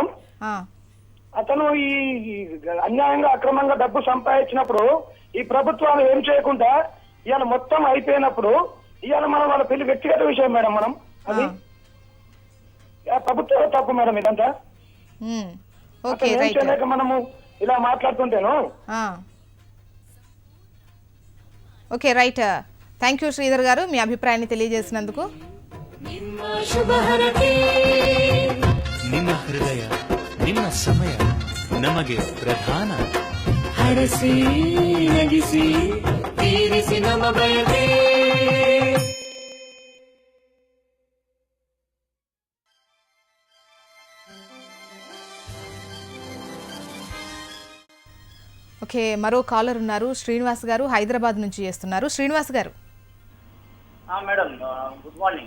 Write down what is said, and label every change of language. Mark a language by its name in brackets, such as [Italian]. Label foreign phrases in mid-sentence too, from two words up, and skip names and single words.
[Telugu] అతను ఈ అన్యాయంగా అక్రమంగా డబ్బు సంపాదించినప్పుడు ఈ ప్రభుత్వాలు ఏం చేయకుండా ఇవాళ మొత్తం అయిపోయినప్పుడు ఇవాళ మనం వాళ్ళ పెళ్లి వ్యక్తిగత విషయం మేడం. మనం అది ప్రభుత్వం తప్పు మేడం ఇదంతా. ఏం చేయలేక మనము ఇలా మాట్లాడుతుంటేను. [English] Okay right, thank you [Telugu] శ్రీధర్ గారు మీ అభిప్రాయాన్ని తెలియజేసినందుకు. [Kannada] ನಿಮ್ಮ ಹೃದಯ ನಿಮ್ಮ ಸಮಯ ನಮಗೆ ಪ್ರಧಾನ. ಹರಸಿ ನಗಿಸಿ ತೀರಿಸಿ ನಮ್ಮ ಬಯಕೆ. [Telugu] ఓకే మరో కాలర్ ఉన్నారు శ్రీనివాస్ గారు హైదరాబాద్ నుంచి చేస్తున్నారు. శ్రీనివాస్ గారు [English] Madam good morning.